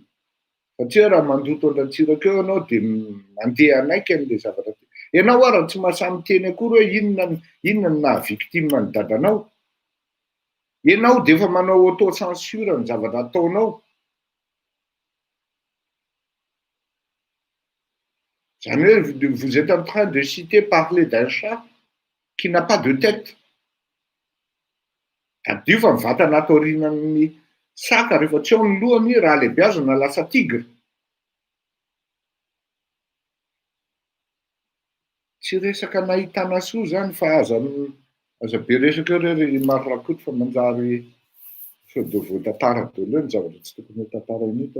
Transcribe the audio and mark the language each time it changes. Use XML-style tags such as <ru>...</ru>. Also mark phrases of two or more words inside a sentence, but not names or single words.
<mg>Satria raha mandoto an-dratsiraka eo ianao dia mandeha anaiky an'le zavatra. Ianao raha tsy mahasahy miteny akory hoe inona ny naha-victime ny dadanao. Ianao dia efa manao auto-censure ny zavatra ataonao. Zany hoe</mg> <fr>vous êtes en train de citer, parler d'un chat qui n'a pas de tête.</fr> <mg>Adio fa mivantana ato aorianan'ny saka rehefa tsy ao ny lohany raha lehibeazana lasa tigre. Tsy resaka nahitana soa zany fa aza be resaka eo ry Mary Rakoto fa manjary sao de voatantara daholo eo ny zavatra tsy tokony ho tantaraina eto.</mg>